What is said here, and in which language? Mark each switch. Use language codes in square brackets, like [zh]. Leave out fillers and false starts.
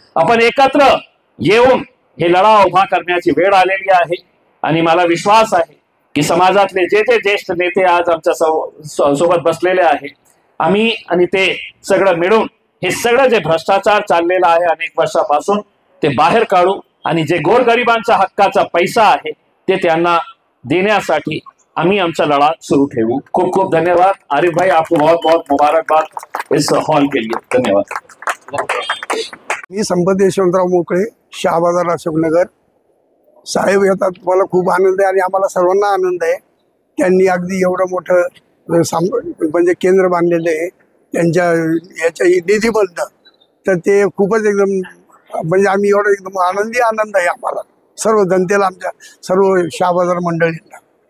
[mr] आपण एकत्र येऊन हे लढा उभा करण्याची वेळ आलेली आहे आणि मला विश्वास आहे की समाजातले जे जे ज्येष्ठ नेते आज आमच्या सोबत बसलेले आहेत, आम्ही आणि ते सगळं मिळून हे सगळं जे भ्रष्टाचार चाललेला आहे अनेक वर्षापासून ते बाहेर काढू आणि जे गोरगरिबांच्या हक्काचा पैसा आहे ते त्यांना देण्यासाठी आम्ही आमचा लढा सुरू ठेवू. खूप खूप धन्यवाद. [hi] आरिफ भाई, आपको बहुत बहुत मुबारकबाद इस हॉल के लिए. [mr] धन्यवाद. मी संपत यशवंतराव मोकळे, शहाबाजार, अशोकनगर. साहेब येतात, मला खूप आनंद आहे आणि आम्हाला सर्वांना आनंद आहे. त्यांनी अगदी एवढं मोठं म्हणजे केंद्र बांधलेलं आहे त्यांच्या याच्या निधीमधनं, तर ते खूपच एकदम म्हणजे आम्ही एवढं एकदम आनंद आहे आम्हाला सर्व जनतेला, आमच्या सर्व शहाबाजार मंडळींना.